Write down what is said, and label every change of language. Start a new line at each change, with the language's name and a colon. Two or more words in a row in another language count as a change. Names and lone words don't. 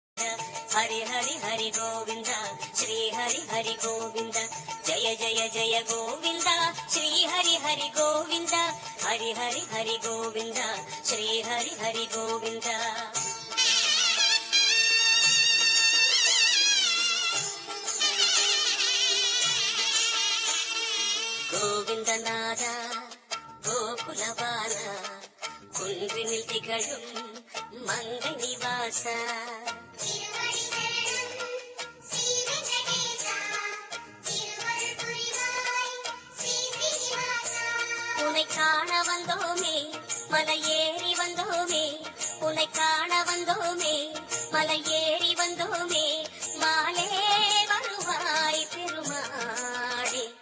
Sanskrit: हरि हरि हरि गोविंद श्री हरि हरि गोविंद जय जय जय गोविंद श्री हरि हरि गोविंद हरि हरि हरि गोविंद श्री हरि हरि गोविंद गोविंदनाथ गोकुलबाल
Tamil: குன்றினில் திகழும் மங்கள நிவாச உன்னை காண வந்தோமே மலையேறி வந்தோமே உன்னை காண வந்தோமே மலையேறி வந்தோமே மாலே வருவாய் பெருமாளே